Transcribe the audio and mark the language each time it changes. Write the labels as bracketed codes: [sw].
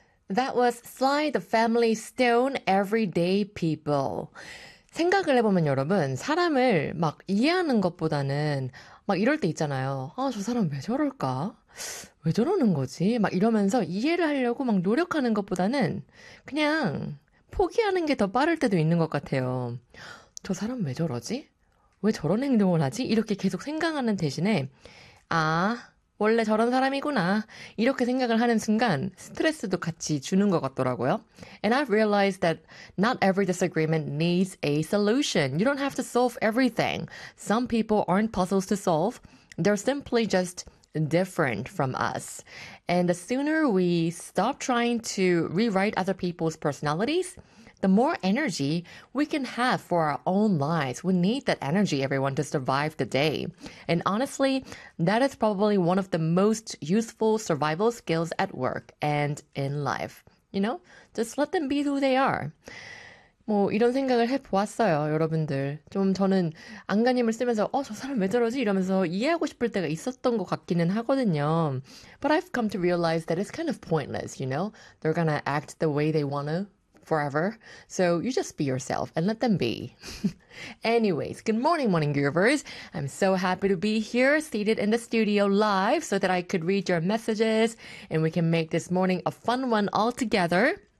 [en] That was Sly the Family Stone, Everyday People. [ko] 생각을 해보면 여러분, 사람을 막 이해하는 것보다는 막 이럴 때 있잖아요. 아, 저 사람 왜 저럴까? 왜 저러는 거지? 막 이러면서 이해를 하려고 막 노력하는 것보다는 그냥 포기하는 게더 빠를 때도 있는 것 같아요. 저 사람 왜 저러지? 왜 저런 행동을 하지? 이렇게 계속 생각하는 대신에, 아, 원래 저런 사람이구나. 이렇게 생각을 하는 순간 스트레스도 같이 주는 것 같더라고요. [en] And I've realized that not every disagreement needs a solution. You don't have to solve everything. Some people aren't puzzles to solve. They're simply just different from us. And the sooner we stop trying to rewrite other people's personalities, the more energy we can have for our own lives. We need that energy, everyone, to survive the day. And honestly, that is probably one of the most useful survival skills at work and in life. You know, just let them be who they are. [ko] 뭐, 이런 생각을 해보았어요, 여러분들. 좀 저는 안간힘을 쓰면서, 저 사람 왜 저러지? 이러면서 이해하고 싶을 때가 있었던 것 같기는 하거든요. [en] But I've come to realize that it's kind of pointless, you know? They're gonna act the way they wanna forever. So you just be yourself and let them be. Anyways, good morning, morning groovers. I'm so happy to be here, seated in the studio live so that I could read your messages and we can make this morning a fun one all together.